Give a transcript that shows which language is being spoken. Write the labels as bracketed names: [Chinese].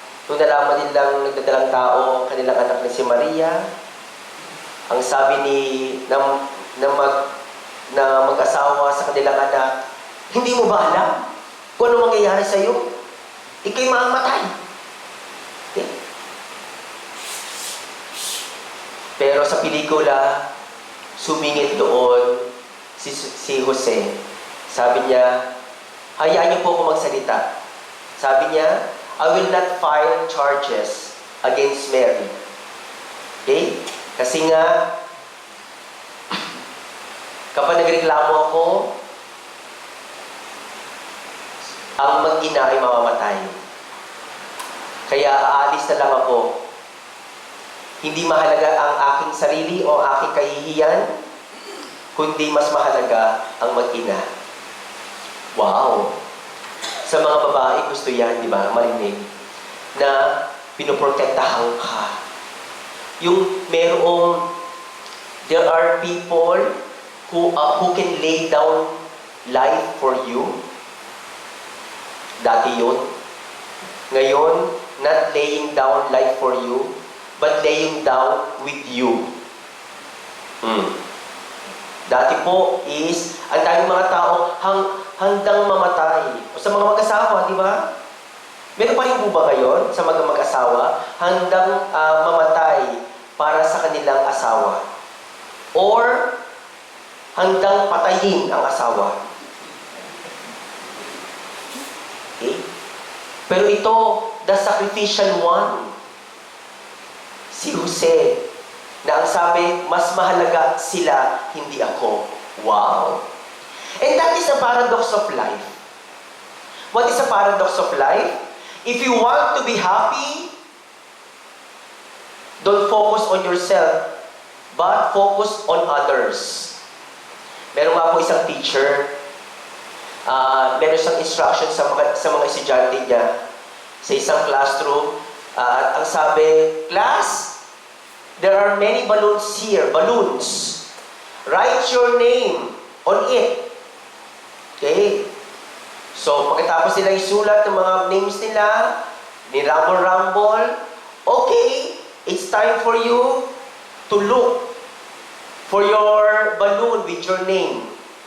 [Filipino] nung nalaman nilang nagdadalang tao ang kanilang anak na si Maria, ang sabi na mag-asawa sa kanilang anak, hindi mo ba alam kung ano mangyayari sa iyo? Ika'y mamamatay. Okay? Pero sa pelikula, sumingit doon si Jose. Sabi niya, hayaan niyo po ako magsalita. Sabi niya, [English] I will not file charges against Mary. Okay? [Filipino] Kasi nga, kapag nagreklamo ako, ang mag-ina ay mamamatay. Kaya aalis na lang ako. Hindi mahalaga ang aking sarili o aking kahihiyan, kundi mas mahalaga ang mag-ina. Wow! Sa mga babae, gusto yan, di ba? Marinig. Na pinoprotektahan ka. Yung [English] there are people who can lay down life for you. [Filipino] Dati yun. Ngayon, [English] not laying down life for you, but laying down with you. [Filipino] Dati po is, ang daming mga tao handang mamatay. O sa mga mag-asawa, di ba? Meron pa rin po ba ngayon sa mga mag-asawa handang mamatay para sa kanilang asawa? Or handang patayin ang asawa? [English] Okay? [Filipino] Pero ito, [English] the sacrificial one. [Filipino] Si Jose, na ang sabi, mas mahalaga sila, hindi ako. Wow! [English] And that is a paradox of life. What is a paradox of life? If you want to be happy, don't focus on yourself, but focus on others. [Filipino] Meron nga po isang teacher, meron siyang instruction sa mga estudyante niya sa isang classroom. At ang sabi, [English] class, there are many balloons here. Balloons. Write your name on it. Okay? So, [Filipino] pagkatapos nila isulat ng mga names nila, [English] ni-rumble-rumble, okay, it's time for you to look for your balloon with your name.